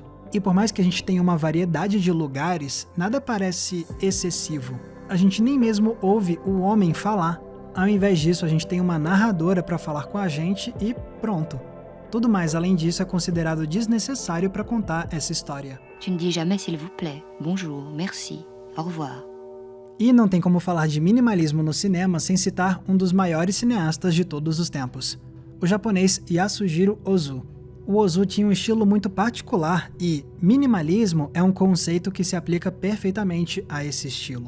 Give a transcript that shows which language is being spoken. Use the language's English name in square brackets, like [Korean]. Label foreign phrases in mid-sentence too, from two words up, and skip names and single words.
[Portuguese] E por mais que a gente tenha uma variedade de lugares, nada parece excessivo. A gente nem mesmo ouve o homem falar. Ao invés disso, a gente tem uma narradora para falar com a gente e pronto. Tudo mais além disso é considerado desnecessário para contar essa história. [French] Tu ne dis jamais s'il vous plaît, bonjour, merci, au revoir. [Portuguese] E não tem como falar de minimalismo no cinema sem citar um dos maiores cineastas de todos os tempos, o japonês Yasujiro Ozu. O Ozu tinha um estilo muito particular e minimalismo é um conceito que se aplica perfeitamente a esse estilo.